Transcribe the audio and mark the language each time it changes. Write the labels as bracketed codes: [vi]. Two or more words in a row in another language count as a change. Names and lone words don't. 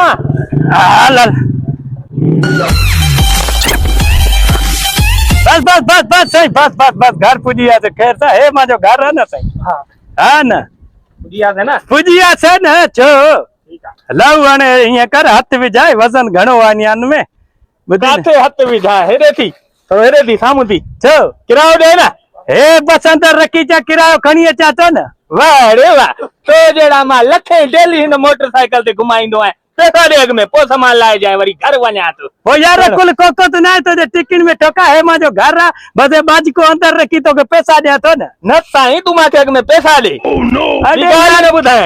[sd] हल हल बस सही बस घर पुॼी वियासीं ख़ैर सां हे मुंहिंजो घर आहे न साईं हा न पुॼियासीं न पुॼी वियासीं न छो ठीकु आहे लहू हाणे हीअं कर हथ विझाए वज़न घणो आहे नियान में ॿुधी न? काथे हथ विझा हेॾे थी थोरो हेॾे थी साम्हूं थी छो किरायो ॾे न हे बस अंदर रखी चा किरायो खणी अचां थो न वाह रे वाह तो जहिड़ा मां लखे डेली हिन मोटरसाइकिल ते घुमाईंदो आहियां पैसा ॾे अॻ में पोइ सामान लाहे जाए वरी घर वञा थो पोइ यार अकुल कोको त न आहे तुंहिंजे टिकिन में ठोका हे मुंहिंजो घर आहे बस बाजिको अंदर रखी तोखे पैसा ॾियां थो न साईं तूं मूंखे अॻ में पैसा ॾे अॾे ॻाल्हि न ॿुधाए